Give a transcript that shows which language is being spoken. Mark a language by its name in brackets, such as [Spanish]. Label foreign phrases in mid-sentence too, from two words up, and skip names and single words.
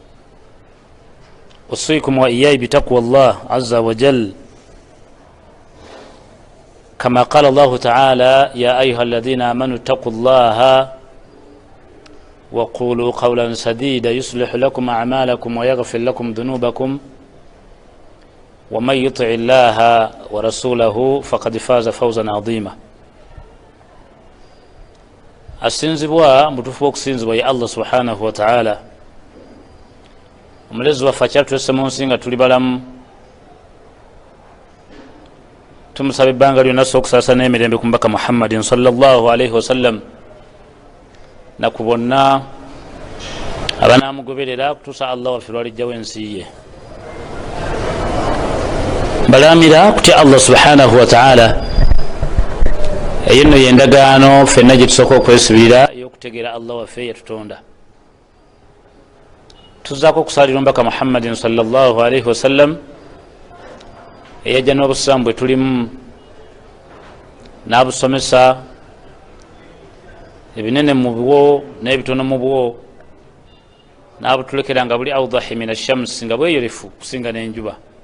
[Arabic] أوصيكم وإياي بتقوى الله عز وجل كما قال الله تعالى يا أيها الذين آمنوا اتقوا الله وقولوا قولا سديدا يصلح لكم أعمالكم ويغفر لكم ذنوبكم ومن يطع الله ورسوله فقد فاز فوزا عظيما. [Ganda] asinzibwa mutufu okusinzibwa ye Allah [Arabic] سبحانه وتعالى [Ganda] omulezi waffe akyatulese mu nsi nga tuli balamu, tumusaba ebbanga lyonna okusaasa n'emirembe ku mbaka Muhammadin [Arabic] صلى الله عليه وسلم [Ganda] na ku bonna abanaamugoberera kutuusa Allah waffe lwalijjawo ensi ye. Balamira kutya Allah [Arabic] سبحانه وتعالى, [Ganda] eyo nno yendagaano ffenna gye tusooka okwesibirira ey'okutegeera Allah waffe yatutonda. Tuzzaako okusalira omubaka Muhammadin [Arabic] صلى الله عليه وسلم [Ganda] eyajja n'obusiraamu bwe tulimu n'abusomesa ebinene mu bwo n'ebitono mu bwo, n'abutulekera nga buli [Arabic] أوضح من الشمس, [Ganda] nga bweyolefu kusinga n'enjuba.